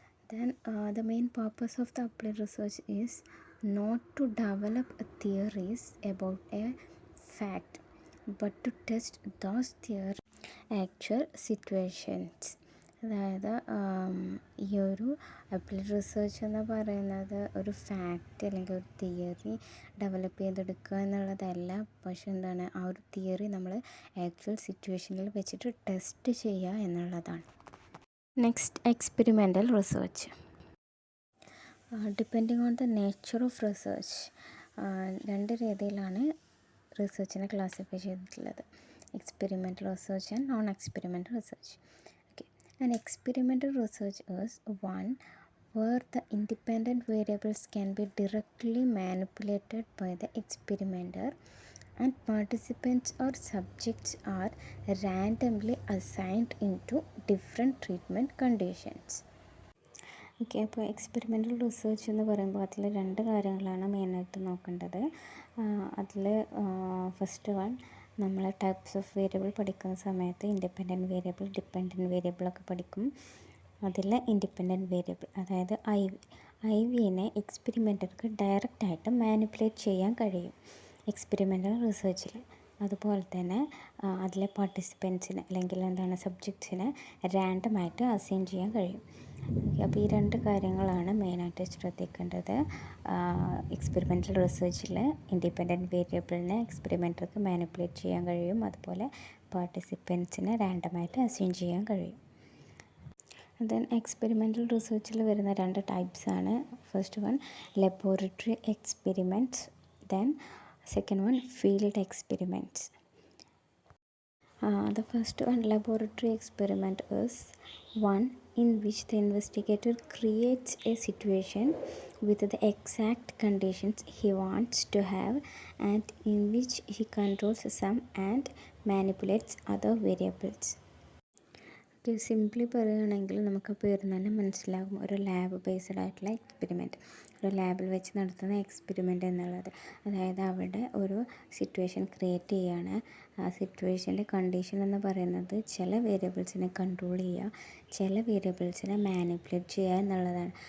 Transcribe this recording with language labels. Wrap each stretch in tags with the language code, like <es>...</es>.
<en>Then the main purpose of the applied research is not to develop theories about a fact but to test those theories actual situations.</en> <ml>അതായത് ഈ ഒരു applied research എന്ന് പറയുന്നത് ഒരു fact അല്ലെങ്കിൽ ഒരു theory develop ചെയ്തെടുക്കുക എന്നുള്ളതല്ല, പക്ഷെ എന്താണ് ആ ഒരു തിയറി നമ്മൾ ആക്ച്വൽ സിറ്റുവേഷനിൽ വെച്ചിട്ട് ടെസ്റ്റ് ചെയ്യുക എന്നുള്ളതാണ്.</ml> <en>Next, experimental research. Depending on the nature of research,</en> <ml>രണ്ട് രീതിയിലാണ് റിസർച്ചിനെ ക്ലാസിഫൈ ചെയ്തിട്ടുള്ളത്:</ml> <en>Experimental research and non experimental research. Okay, and experimental research is one where the independent variables can be directly manipulated by the experimenter and participants or subjects are randomly assigned into different treatment conditions.</en> <ml>Okay, അപ്പോൾ experimental research എന്ന് പറയുമ്പോൾ അതിൽ രണ്ട് കാര്യങ്ങളാണ് മെയിനായിട്ട് നോക്കേണ്ടത്. അതിൽ first one, നമ്മൾ ടൈപ്സ് ഓഫ് വേരിയബിൾ പഠിക്കുന്ന സമയത്ത് ഇൻഡിപെൻഡൻറ്റ് വേരിയബിൾ, ഡിപ്പെൻഡൻറ്റ് വേരിയബിളൊക്കെ പഠിക്കും. അതിൽ ഇൻഡിപെൻഡൻറ്റ് വേരിയബിൾ, അതായത് ഐ വിനെ എക്സ്പെരിമെൻ്റർക്ക് ഡയറക്റ്റായിട്ട് മാനിപ്പുലേറ്റ് ചെയ്യാൻ കഴിയും എക്സ്പെരിമെൻ്റൽ റിസർച്ചിൽ. അതുപോലെ തന്നെ അതിലെ പാർട്ടിസിപ്പൻസിന് അല്ലെങ്കിൽ എന്താണ് സബ്ജക്ട്സിനെ റാൻഡമായിട്ട് അസൈൻ ചെയ്യാൻ കഴിയും. അപ്പോൾ ഈ രണ്ട് കാര്യങ്ങളാണ് മെയിനായിട്ട് ശ്രദ്ധിക്കേണ്ടത്. എക്സ്പെരിമെൻ്റൽ റിസർച്ചിൽ ഇൻഡിപെൻഡൻറ്റ് വേരിയബിളിനെ എക്സ്പെരിമെൻ്റർക്ക് മാനിപ്പുലേറ്റ് ചെയ്യാൻ കഴിയും, അതുപോലെ പാർട്ടിസിപ്പൻസിനെ റാൻഡമായിട്ട് അസൈൻ ചെയ്യാൻ കഴിയും. ദെൻ എക്സ്പെരിമെൻ്റൽ റിസർച്ചിൽ വരുന്ന രണ്ട് ടൈപ്സാണ്.</ml> <en>First one, laboratory experiments, then Second one, field experiments. The first one, laboratory experiment, is one in which the investigator creates a situation with the exact conditions he wants to have, and in which he controls some and manipulates other variables.</en> <ml>Okay, simply പറയുകയാണെങ്കിൽ നമുക്ക് പേര് തന്നെ മനസ്സിലാകും, ഒരു lab based ആയിട്ടുള്ള experiment, ഒരു ലാബിൽ വെച്ച് നടത്തുന്ന എക്സ്പെരിമെൻ്റ് എന്നുള്ളത്. അതായത് അവിടെ ഒരു സിറ്റുവേഷൻ ക്രിയേറ്റ് ചെയ്യുകയാണ്. ആ സിറ്റുവേഷൻ്റെ കണ്ടീഷൻ എന്ന് പറയുന്നത് ചില വേരിയബിൾസിനെ കൺട്രോൾ ചെയ്യുക, ചില വേരിയബിൾസിനെ മാനിപ്പുലേറ്റ് ചെയ്യുക എന്നുള്ളതാണ്.</ml>